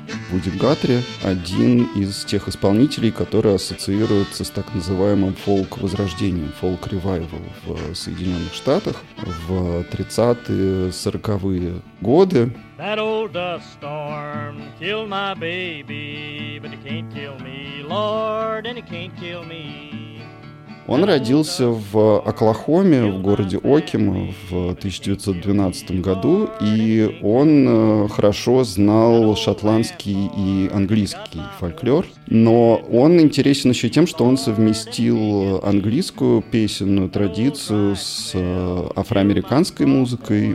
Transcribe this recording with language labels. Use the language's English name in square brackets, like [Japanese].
[Russian] Вуди Гатри – один из тех исполнителей, которые ассоциируются с так называемым фолк-возрождением, фолк-ревайвал в Соединенных Штатах в 30-40-е годы. [English] That old dust storm killed my baby, but it can't kill me, Lord, and it can't kill me. [Russian] Он родился в Оклахоме, в городе Окима, в 1912 году, и он хорошо знал шотландский и английский фольклор. Но он интересен еще тем, что он совместил английскую песенную традицию с афроамериканской музыкой.